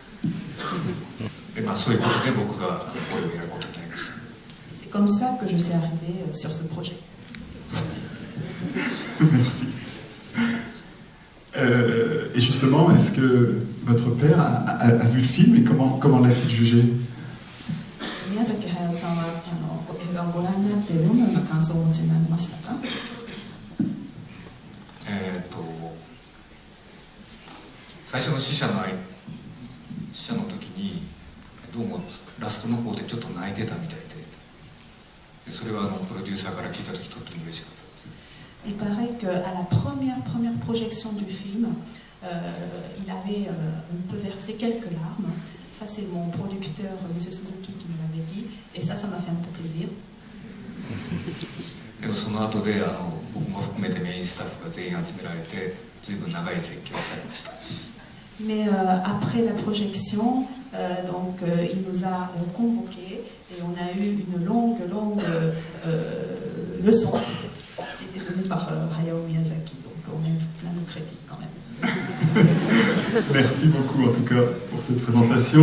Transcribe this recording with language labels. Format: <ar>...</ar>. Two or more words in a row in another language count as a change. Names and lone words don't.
<fr>C'est comme ça que je suis arrivée sur ce projet. Merci. Et justement, est-ce que votre père a vu le film et comment l'a-t-il jugé?</fr> <ja>宮崎駿さんは映画をご覧になってどのような感想をお持ちになりましたか？最初の死者の時にどうもラストの方でちょっと泣いてたみたいで、それはプロデューサーから聞いた時とっても嬉しかったです。</ja> <fr>Il paraît qu'à la première projection du film, il avait un peu versé quelques larmes. Ça, c'est mon producteur, M. Suzuki, qui me l'avait dit. Et ça m'a fait un peu plaisir. でもその後で僕も含めてメインスタッフが全員集められて、ずいぶん長い説教をされました。 Mais après la projection, donc, il nous a convoqués et on a eu une longue leçon. Donné par Hayao Miyazaki, donc on est plein de crédits quand même. Merci beaucoup en tout cas pour cette présentation.</fr>